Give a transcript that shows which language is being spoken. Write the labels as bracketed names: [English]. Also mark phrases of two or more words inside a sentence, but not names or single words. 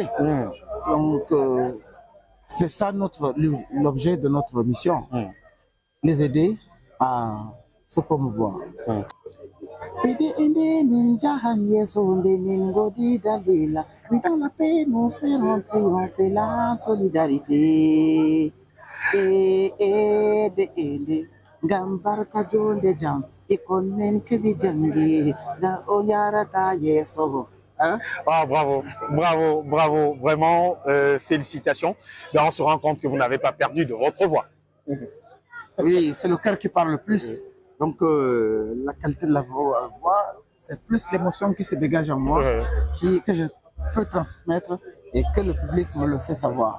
[French] Donc, c'est ça l'objet de notre mission, les aider à se promouvoir. Dans la paix, nous ferons triompher la solidarité. [Fula] Gambarka jonde jam ikonnen kebi jangi da onyarata yeso. [French] Ah, bravo, bravo, bravo, vraiment, félicitations. Ben, on se rend compte que vous n'avez pas perdu de votre voix. Oui, c'est le cœur qui parle le plus. Donc, la qualité de la voix, c'est plus l'émotion qui se dégage en moi, que je peux transmettre et que le public me le fait savoir.